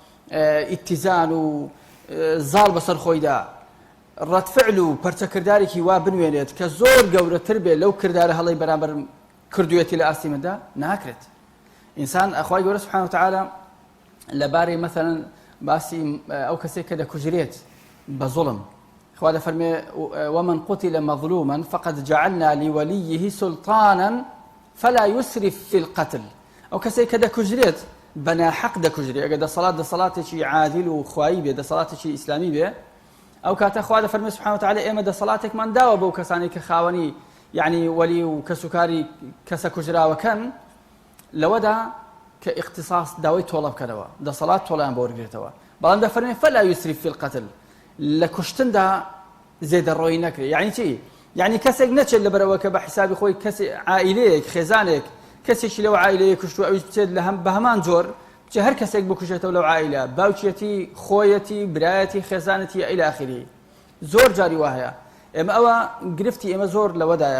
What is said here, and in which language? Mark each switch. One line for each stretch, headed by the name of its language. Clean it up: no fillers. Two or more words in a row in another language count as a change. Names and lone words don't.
Central Kurdish: ئیتیزان و زاڵ بەسەر خۆیدا ڕەتفعل و پەرچەکردارێکی وا بنوێنێت کە زۆر گەورەتر بێ لەو کردارە هەڵی بەرامبەر کردوێتی لە ئاستی مندا ناکرێت ئینسان ئەخوای گەورە
Arabic: سبحانه وتعالى
Central Kurdish: لەبارەی مەثەلەن باسی ئەو کەسێک کە دەکوژرێت بە زوڵم خوا دەفەرمێ
Arabic: ومن قتل مظلوما فقد جعلنا لوليه سلطانا فلا يسرف في القتل
Central Kurdish: ئەو کەسێک کە دەکوژرێت بەناحەق دەکوژرێت ئەگەر دەسەڵاتێکی عادل و خوایی بێ دەسەڵاتێکی ئیسلامی بێ ئەو کاتە خوا دەفەرمێ
Arabic: سبحانه وتعالى
Central Kurdish: ئێمە دەسەڵاتێکمان داوە بەو کەسانی کە خاوەنی یعنی وەلی و کەسوکاری کەسە کوژراوەکەن لەوەدا کە اختصاص داوای تۆڵە بکەنەوە دەسەڵات تۆڵیان بۆ وەرگرێتەوە بەڵام دەفەرمێ
Arabic: فلا يسرف في القتل
Central Kurdish: لە کوشتندا زێدەڕۆیی نەکرێت یعنی چی یعنی کەسێک نەچێت لەبەرەوە کە بە حیسابی خۆی کەسێک عائیلەیەک خێزانێک کەسێکی لەو عائیلەیە کوشتووە ئەویش بچێت بە هەمان جۆر بچێ هەر کەسێک بکوژێتەوە لەو عائیلە باوکیەتی خۆیەتی برایەتی خێزانەتی
Arabic: ئیلی ئاخری
Central Kurdish: زۆر جاری وایە ئێمە ئەوە گرفتی ئێمە زۆر لەوەدایە